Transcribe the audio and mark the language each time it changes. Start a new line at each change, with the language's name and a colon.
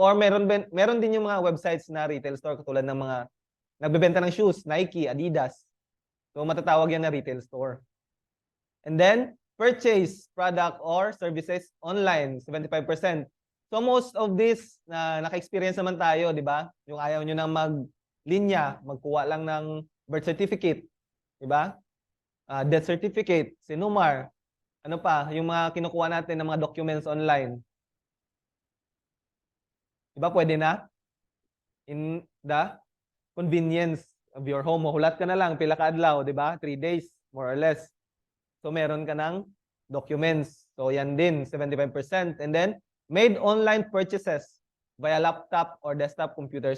Filipino: Or meron din yung mga websites na retail store katulad ng mga nagbebenta ng shoes, Nike, Adidas. So matatawag yan na retail store.
English: And then, purchase product or services online, 75%.
Filipino: So most of this na naka-experience naman tayo, di ba? Yung ayaw nyo nang maglinya, magkuha lang ng birth certificate, di ba? Death certificate, sinumar. Ano pa? Yung mga kinukuha natin ng mga documents online. Di ba pwede na?
English: in the convenience of your home.
Cebuano: Mahulat ka na lang, pila ka adlaw, di ba?
English: 3 days, more or less.
Filipino: So, meron ka ng documents. So, yan din, 75%.
English: And then, made online purchases via laptop or desktop computer.